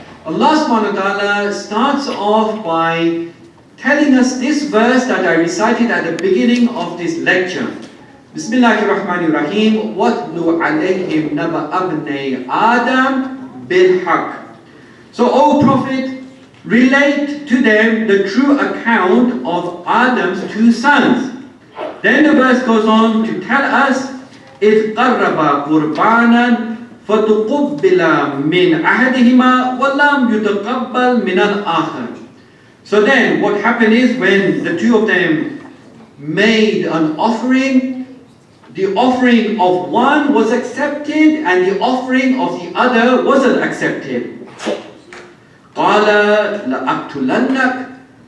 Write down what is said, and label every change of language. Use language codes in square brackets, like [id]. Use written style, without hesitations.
[en] Allah subhanahu wa ta'ala starts off by telling us this verse that I recited at the beginning of this lecture. [ar] Bismillahirrahmanirrahim. وَاتْلُ عَلَيْهِمْ نَبَأَ ابْنَيْ آدَمَ بِالْحَقِّ. [en] So, O Prophet, relate to them the true account of Adam's two sons. Then the verse goes on to tell us, [ar] إِذْ قَرَّبَا قُرْبَانًا فَتُقُبِّلَ مِنْ أَحَدِهِمَا وَلَمْ يُتَقَبَّلْ مِنَ الْآخَرِ. [en] So then what happened is, when the two of them made an offering, the offering of one was accepted and the offering of the other wasn't accepted. [ar] قَالَ لَأَقْتُلَنَّكَ.